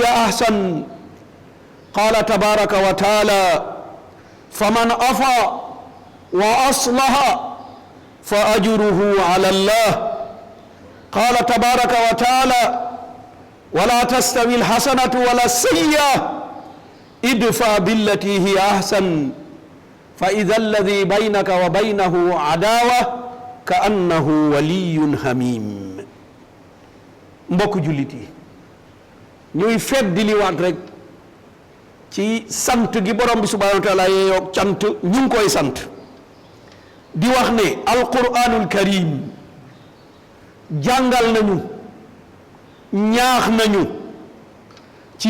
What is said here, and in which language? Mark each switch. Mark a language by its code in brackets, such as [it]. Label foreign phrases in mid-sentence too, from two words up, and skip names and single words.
[ar] أحسن قال تبارك وتعالى فمن عفا وأصلح فأجره على الله قال تبارك وتعالى ولا تستوي الحسنة ولا السيئة ادفع بالتي هي أحسن فإذا الذي بينك وبينه عداوة كأنه ولي حميم [wo] mbokk jullit yi ñuy feddi li waat rek ci sant gi borom bi [ar] سبحانه وتعالى [wo] yeeyoo cant ñu ngi koy sant di wax ne [ar] القرآن الكريم [wo] jàngal nañu ñaax nañu ci